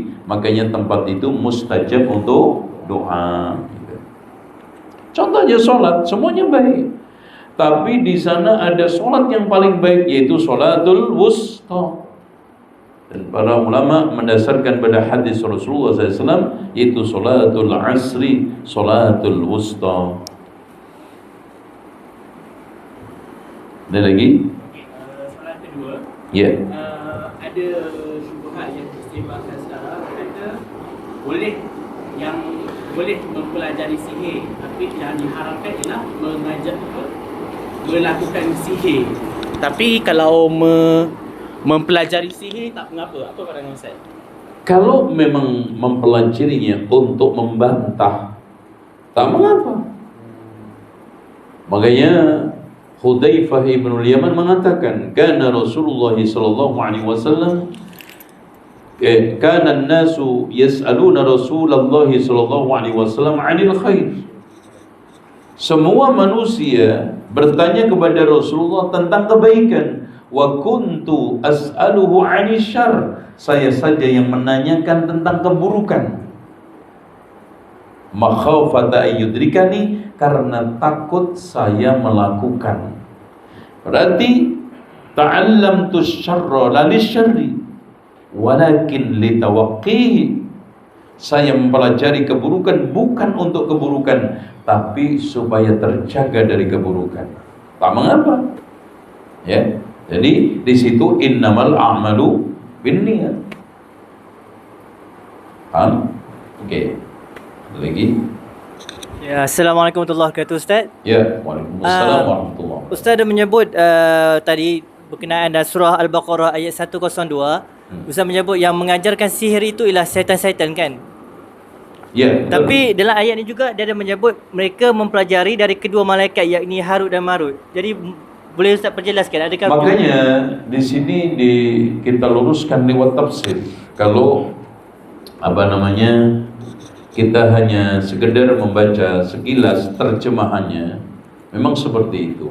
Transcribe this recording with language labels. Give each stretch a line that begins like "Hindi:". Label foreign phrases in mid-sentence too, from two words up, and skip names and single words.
Indonesian: Makanya tempat itu mustajab untuk doa. Contohnya solat, semuanya baik. Tapi di sana ada solat yang paling baik, yaitu
Arabic: الصلاة الوسطى.
Indonesian: Dan para ulama mendasarkan pada hadis Rasulullah SAW, yaitu
Arabic: صلاة العصر, الصلاة الوسطى.
Indonesian: Ada lagi?
Malay: soalan kedua. Ya. Ada syubhat yang disebabkan sekarang kata boleh mempelajari sihir, tapi yang diharamkan ialah melakukan sihir. Tapi kalau mempelajari sihir tak mengapa. Apa pandangan Ustaz?
Indonesian: Kalau memang mempelajarinya untuk membantah,
Malay: tak mengapa.
Indonesian: Makanya Hudzaifah ibn al-Yaman mengatakan,
Arabic: كان رسول الله صلى الله عليه وسلم كان الناس يسألون رسول الله صلى الله عليه وسلم عن الخير.
Indonesian: Semua manusia bertanya kepada Rasulullah tentang kebaikan.
Arabic: وكنت أسأله عن الشر.
Indonesian: Saya saja yang menanyakan tentang keburukan.
Arabic: مخافة أن يدركني,
Indonesian: karena takut saya melakukan.
Arabic: Berarti تعلمت الشر لا للشر ولكن لتوقيه.
Indonesian: Saya mempelajari keburukan bukan untuk keburukan, tapi supaya terjaga dari keburukan.
Malay: Tak mengapa. Ya.
Indonesian: Jadi di situ
Arabic: إنما الأعمال بالنيات.
Indonesian: Paham? Okey. Ada lagi? Ya,
Arabic: السلام عليكم ورحمة الله وبركاته Ustaz. Ya, وعليكم السلام ورحمة الله.
Malay: Ustaz ada menyebut tadi berkenaan dengan surah Al-Baqarah ayat 102. Ustaz menyebut yang mengajarkan sihir itu ialah syaitan-syaitan kan? Ya. Tapi dalam ayat ni juga dia ada menyebut mereka mempelajari dari kedua malaikat yakni Harut dan Marut. Jadi Boleh Ustaz perjelaskan adakah
Indonesian: Makanya di sini kita luruskan lewat tafsir. Kalau kita hanya sekedar membaca sekilas terjemahannya, memang seperti itu.